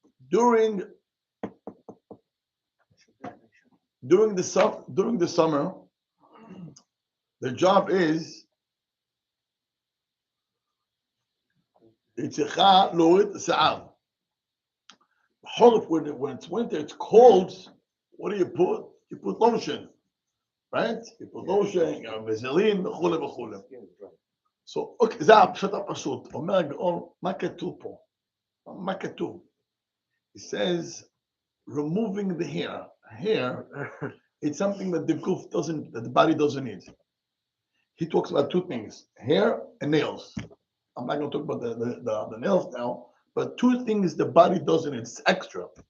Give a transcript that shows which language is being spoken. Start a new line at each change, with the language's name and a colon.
English: During the summer, the job is
Hebrew: היא צריכה להוריד שיער.
English: When it's winter, it's cold, what do you put? You put lotion, right? You put lotion,
Hebrew: וזלין וכו' וכו'.
English: So, okay,
Hebrew: זה הפשט הפשוט. אומר הגאון, מה כתוב פה? מה כתוב?
English: It says, removing the hair. Hair, it's something that that the body doesn't need. He talks about 2 things, hair and nails. I'm not going to talk about the nails now, but 2 things the body doesn't need. It's extra.